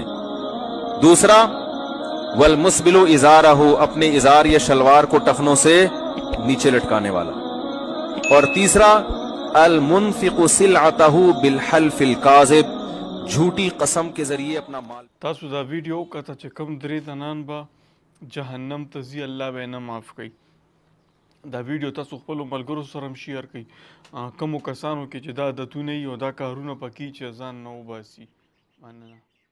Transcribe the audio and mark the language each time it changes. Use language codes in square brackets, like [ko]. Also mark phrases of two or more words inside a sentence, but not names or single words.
[hi] दूसरा [ar] والمسبل إزاره, [hi] अपने इजार या शलवार को टखनों से नीचे लटकाने वाला। और तीसरा [ar] المنفق سلعته بالحلف الكاذب, [hi] झूठी कसम के जरिए अपना माल। [ps] تاسو دا ویډیو کته چې کم درې تنان به جهنم ته ځي الله به نه معاف کوي. دا ویډیو تاسو خپل ملګرو سره هم شیر کړئ کومو کسانو کې چې دا عادتونه وي او دا کارونه پکې چې ځان نه وباسي. مننه.